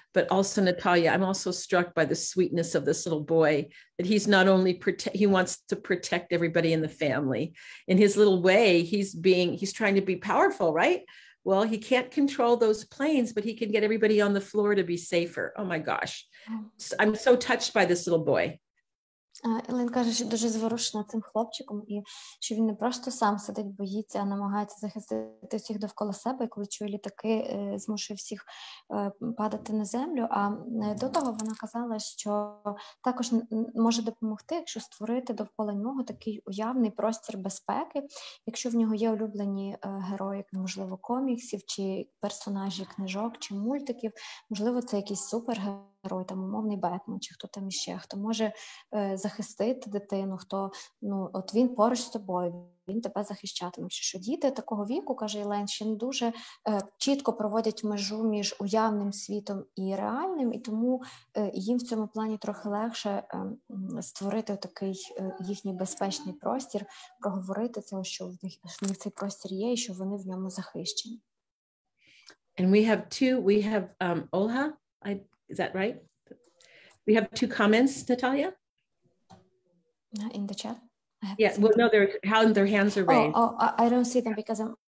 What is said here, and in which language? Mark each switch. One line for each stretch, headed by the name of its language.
English: But also, Natalia, I'm also struck by the sweetness of this little boy, that he's not only he wants to protect everybody in the family. In his little way, he's trying to be powerful, right? Well, he can't control those planes, but he can get everybody on the floor to be safer. Oh my gosh. I'm so touched by this little boy.
Ukrainian: Елен каже, що дуже зворушена цим хлопчиком, і що він не просто сам сидить, боїться, а намагається захистити всіх довкола себе, і коли чує літаки, змушує всіх падати на землю. А до того вона казала, що також може допомогти, якщо створити довкола нього такий уявний простір безпеки, якщо в нього є улюблені герої, можливо, коміксів, чи персонажі книжок, чи мультиків, можливо, це якийсь супергерой, там умовний Бетмен, чи хто там іще, хто може захистити дитину, хто, от він поруч з тобою, він тебе захищатиме. Що діти такого віку, каже Ілейн, ще не дуже чітко проводять межу між уявним світом і реальним, і тому їм в цьому плані трохи легше створити такий їхній безпечний простір, проговорити це, що в них цей простір є, і що вони в ньому захищені.
English: And we have Olha, is that right? We have 2 comments, Natalia? In the chat? Yeah, well, no, their hands are raised. I don't see them because I'm